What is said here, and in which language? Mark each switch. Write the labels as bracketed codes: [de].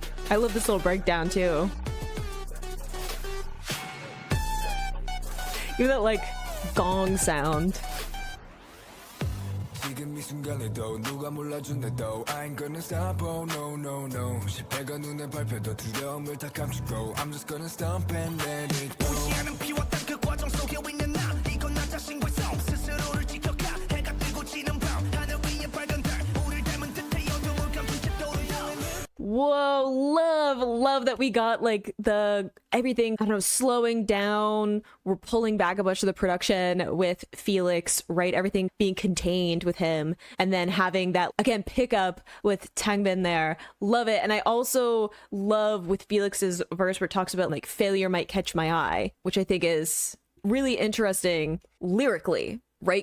[en] I love this little breakdown too. Even that like gong sound. [ko] 순간에도 누가 몰라준대도 [en] I ain't gonna stop, oh no no no [ko] 실패가 눈에 밟혀도 두려움을 다 감추고 [en] I'm just gonna stomp and let it go [ko] 무시하는 피웠던 그 과정 속에 있는 나 이건 나 자신과 싸움 스스로를 지켜가 해가 뜨고 지는 밤 하늘 위에 밝은 달 우릴 닮은 듯해 어둠을 감춘 채 떠오르는 [en] Whoa, love that we got like the everything, I don't know, slowing down. We're pulling back a bunch of the production with Felix, right? Everything being contained with him. And then having that, again, pick up with Tangbin there. Love it. And I also love with Felix's verse where it talks about like failure might catch my eye, which I think is really interesting lyrically. Right?